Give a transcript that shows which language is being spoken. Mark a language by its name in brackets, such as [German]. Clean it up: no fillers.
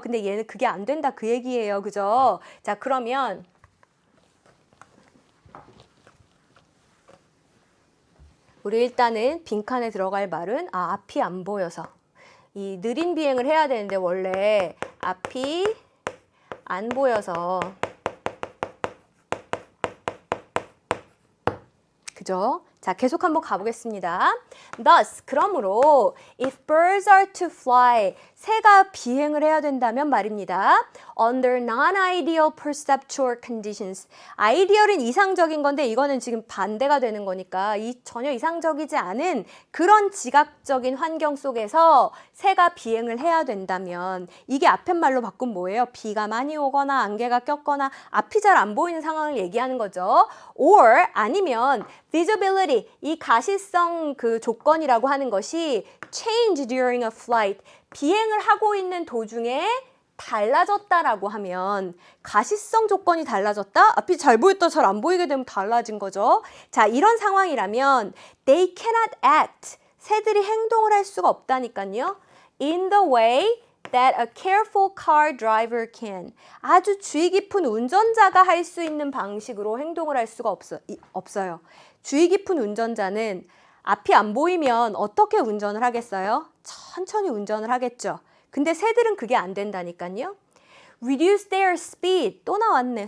[Korean] 근데 얘는 그게 안 된다 그 얘기예요. 그죠? 자, 그러면 우리 일단은 빈칸에 들어갈 말은 앞이 안 보여서 이 느린 비행을 해야 되는데 원래 앞이 안 보여서 그죠? 자, 계속 한번 가보겠습니다. [English] Thus, [Korean] 그러므로 [English] if birds are to fly, [Korean] 새가 비행을 해야 된다면 말입니다. [English] Under non-ideal perceptual conditions. [Korean] 아이디얼은 이상적인 건데 이거는 지금 반대가 되는 거니까 전혀 이상적이지 않은 그런 지각적인 환경 속에서 새가 비행을 해야 된다면 이게 앞에 말로 바꾼 뭐예요? 비가 많이 오거나 안개가 꼈거나 앞이 잘 안 보이는 상황을 얘기하는 거죠. [English] Or [Korean] 아니면 visibility, 이 가시성 그 조건이라고 하는 것이 [English] change during a flight, [Korean] 비행을 하고 있는 도중에 달라졌다라고 하면 가시성 조건이 달라졌다? 앞이 잘 보였다 잘 안 보이게 되면 달라진 거죠. 자, 이런 상황이라면 [English] they cannot act, [Korean] 새들이 행동을 할 수가 없다니까요. [English] in the way that a careful car driver can. [Korean] 아주 주의 깊은 운전자가 할 수 있는 방식으로 행동을 할 수가 없어요. 주의 깊은 운전자는 앞이 안 보이면 어떻게 운전을 하겠어요? 천천히 운전을 하겠죠. 근데 새들은 그게 안 된다니까요. [English] Reduce their speed. [Korean] 또 나왔네.